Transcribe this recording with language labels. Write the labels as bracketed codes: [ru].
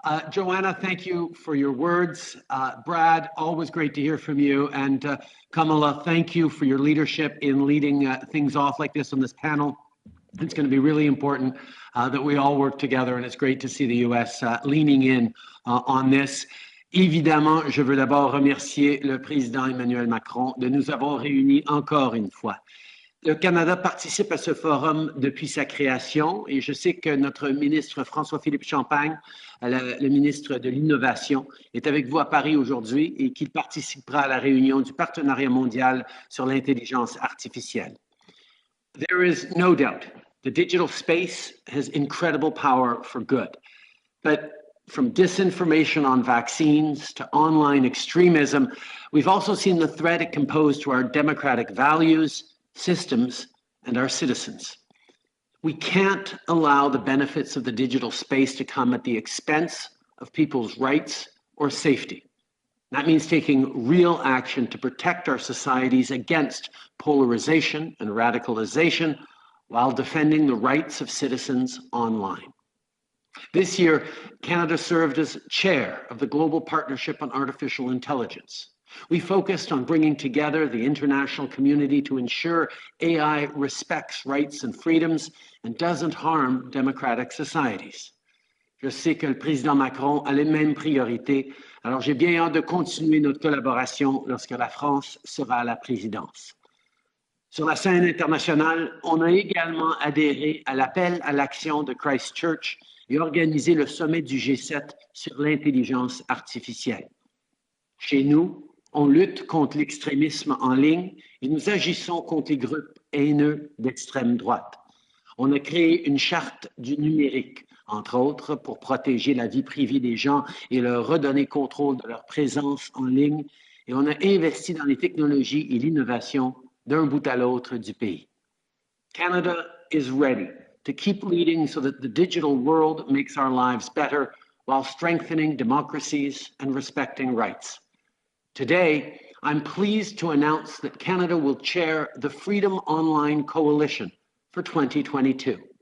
[en] Joanna, thank you for your words. Brad, always great to hear from you. And Kamala, thank you for your leadership in leading things off like this on this panel. It's going to be really important that we all work together, and it's great to see the U.S. Leaning in on this. [fr] Évidemment, je veux d'abord remercier le président Emmanuel Macron de nous avoir réunis encore une fois. Le Canada participe à ce forum depuis sa création et je sais que notre ministre François-Philippe Champagne, le ministre de l'Innovation, est avec vous à Paris aujourd'hui et qu'il participera à la réunion du Partenariat mondial sur l'intelligence artificielle. [en] There is no doubt the digital space has incredible power for good, but from disinformation on vaccines to online extremism, we've also seen the threat it can pose to our democratic values, systems, and our citizens. We can't allow the benefits of the digital space to come at the expense of people's rights or safety. That means taking real action to protect our societies against polarization and radicalization while defending the rights of citizens online. This year, Canada served as chair of the Global Partnership on Artificial Intelligence. We focused on bringing together the international community to ensure AI respects rights and freedoms and doesn't harm democratic societies. [fr] Je sais que le président Macron a les mêmes priorités, alors j'ai bien hâte de continuer notre collaboration lorsque la France sera à la présidence. Sur la scène internationale, on a également adhéré à l'appel à l'action de Christchurch et organisé le sommet du G7 sur l'intelligence artificielle. Chez nous, on lutte contre l'extrémisme en ligne et nous agissons contre les groupes haineux d'extrême droite. On a créé une charte du numérique, entre autres, pour protéger la vie privée des gens et leur redonner contrôle de leur présence en ligne. Et on a investi dans les technologies et l'innovation d'un bout à l'autre du pays. [en] Canada is ready to keep leading so that the digital world makes our lives better while strengthening democracies and respecting rights. Today, I'm pleased to announce that Canada will chair the Freedom Online Coalition for 2022.